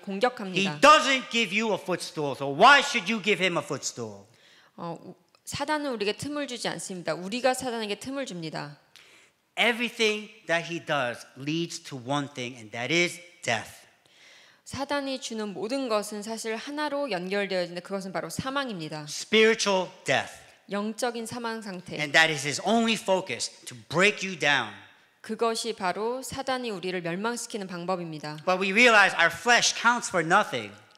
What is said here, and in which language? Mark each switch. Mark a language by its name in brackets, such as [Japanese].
[English] He [Korean] 공격합니다. [English] doesn't give you a footstool, so why should you give him a footstool? [Korean] 사단은 우리에게 틈을 주지 않습니다. 우리가 사단에게 틈을 줍니다. [English] Everything that he does leads to one thing, and that is death. [Korean] 사단이 주는 모든 것은 사실 하나로 연결되어 있는데 그것은 바로 사망입니다. [English] Spiritual death. [Korean] 영적인 사망 상태. [English] And that is his only focus, to break you down. [Korean] 그것이 바로 사단이 우리를 멸망시키는 방법입니다. [English] But we realize our flesh counts for nothing.